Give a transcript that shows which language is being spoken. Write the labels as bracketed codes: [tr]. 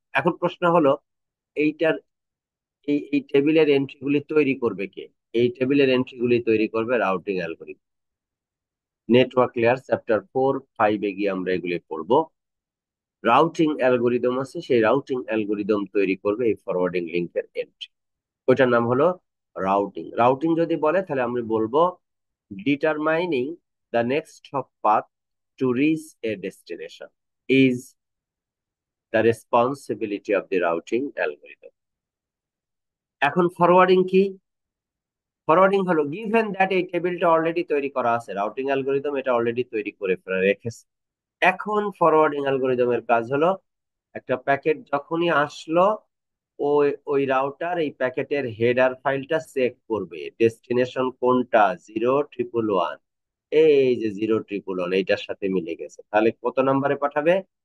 [bn] এখন প্রশ্ন হলো, এইটার এই টেবিলের এন্ট্রি গুলি তৈরি করবে কে? এই টেবিলের এন্ট্রি গুলি তৈরি করবে routing algorithm. Network layer chapter 4-5 গিয়ে আমরা এগুলি পড়বো। রাউটিং অ্যালগোরিদম আছে, সেই রাউটিং অ্যালগোরিদম তৈরি করবে এই ফরওয়ার্ডিং লিংকের এন্ট্রি। ওইটার নাম হলো রাউটিং। রাউটিং যদি বলে তাহলে আমি বলবো [en] determining the next hop path to reach a destination is the responsibility of the routing algorithm. [bn] এখন ফরওয়ার্ডিং কি? ফরওয়ার্ডিং হলো [en] given that [bn] এই টেবিলটা অলরেডি তৈরি করা আছে, রাউটিং অ্যালগোরিদম এটা অলরেডি তৈরি করে ফেলে রেখেছে। এখন ফরওয়ার্ডিং অ্যালগোরিদমের কাজ হলো একটা প্যাকেট যখনই আসলো ওই ওই রাউটার এই প্যাকেটের হেডার ফাইলটা চেক করবে, ডেস্টিনেশন কোনটা, 0,111, এই যে 0,111 এইটার সাথে মিলে গেছে, তাহলে কত নম্বরে পাঠাবে?